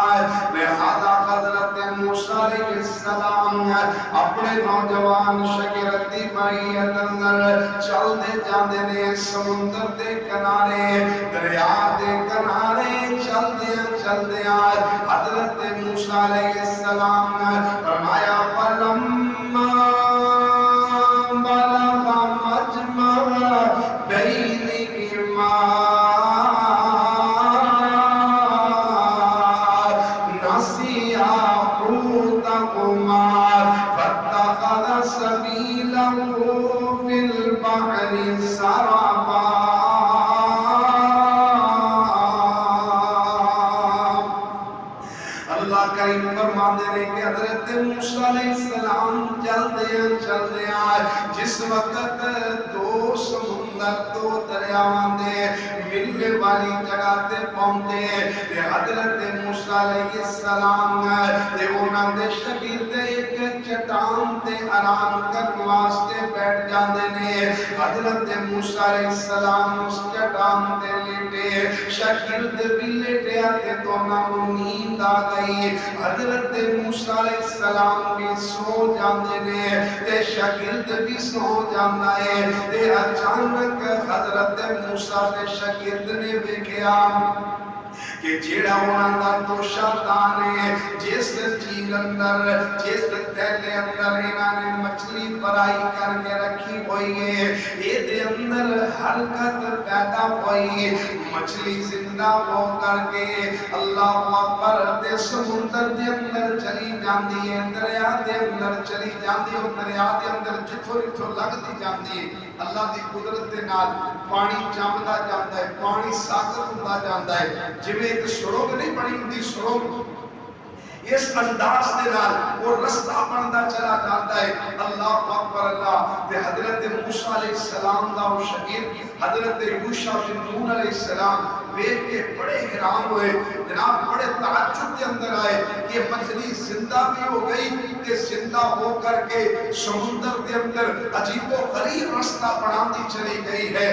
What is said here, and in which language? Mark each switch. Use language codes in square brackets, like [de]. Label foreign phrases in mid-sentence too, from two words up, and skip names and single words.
[pa] لہذا حضرت موسیٰ علیہ السلام اپنے نوجوان شاگرد دی معیت اندر چلدے جاندے نے، سمندر دے کنارے دریا دے کنارے چلدیاں حضرت موسیٰ علیہ السلام فرمایا فَلَمَّا [ar] بَلَغَ مَجْمَعَ بَيْنِهِمَا نَسِيَا حُوتَهُمَا فَاتَّخَذَ سَبِيلَهُ فِي الْبَحْرِ سَرَبًا۔ [pa] اللہ کریم فرماندے نے کہ حضرت موسیٰ علیہ السلام چلدے جس وقت دو سمندر دو دریاواں دے ملنے والی جگہ تے پہنچے تے حضرت موسیٰ علیہ السلام تے انہاں دے شاگرد ایک چٹان تے آرام کرن واسطے بیٹھ جاندے نے۔ حضرت موسیٰ علیہ السلام اس چٹان تے لیٹے، شاگرد بھی لیٹے تے دونوں نوں نیند آ گئی۔ حضرت موسیٰ علیہ السلام بھی سو جاندے نے تے شاگرد بھی سو جاندا ہے تے اچانک حضرت موسیٰ دے شاگرد نے ویکھیا کہ جیڑا انہاں دا توشہ دان ہے، جس چیز اندر جس تھیلے اندر انہاں نے مچھلی فرائی کر کے رکھی ہوئی ہے، اے دے اندر حرکت پیدا ہوئی، مچھلی زندہ ہو کر کے اللہ اکبر دے سمندر دے اندر چلی جاندی ہے، دریا دے اندر چلی جاندی ہے، اور دریا دے اندر جتھوں لگتی جاندی ہے، اللہ دی قدرت دے نال پانی جمدا جاندا ہے، پانی ساکت ہوندا جاندا ہے، جویں ایک سرنگ نہیں بنی ہوندی سرنگ، اس انداز دے نال وہ رستہ بندا چلا جاتا ہے۔ اللہ اکبر اللہ تے حضرت موسیٰ علیہ السلام دا وہ شاگرد حضرت یوشع بن نون علیہ السلام دیکھ کے بڑے حیران ہوئے، جناب بڑے تعجب کے اندر آئے کہ مچھلی زندہ بھی ہو گئی تے زندہ ہو کر کے [ur] سمندر کے اندر عجیب و غریب رستہ بناتی چلی گئی ہے۔